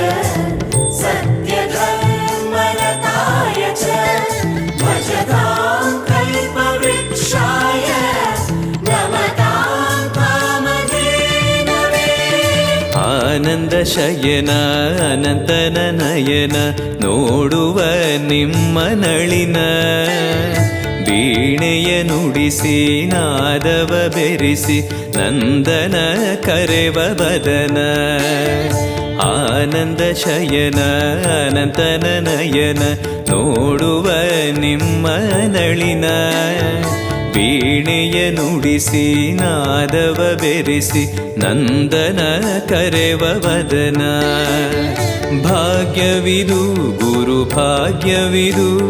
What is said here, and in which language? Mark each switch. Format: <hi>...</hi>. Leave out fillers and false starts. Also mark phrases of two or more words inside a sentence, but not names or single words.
<sa>सत्यधर्मरताय च भजतां कल्पवृक्षाय नमतां कामधेनवे।</sa> <kn>ಆನಂದ ಶಯನ ಅನಂತನ ನಯನ ನೋಡುವ ನಿಮ್ಮ ನಳಿನ ವೀಣೆಯ ನುಡಿಸಿ ನಾದವ ಬೆರೆಸಿ ನಂದನ ಕರೆವ ಬದನ ಆನಂದ ಶಯನ ಅನಂತನ ನಯನ ನೋಡುವ ನಿಮ್ಮ ನಳಿನ ವೀಣೆಯ ನುಡಿಸಿ ನಾದವ ಬೆರೆಸಿ ನಂದನ ಕರೆವ ವದನ ಭಾಗ್ಯವಿದು ಗುರು ಭಾಗ್ಯವಿದು</kn>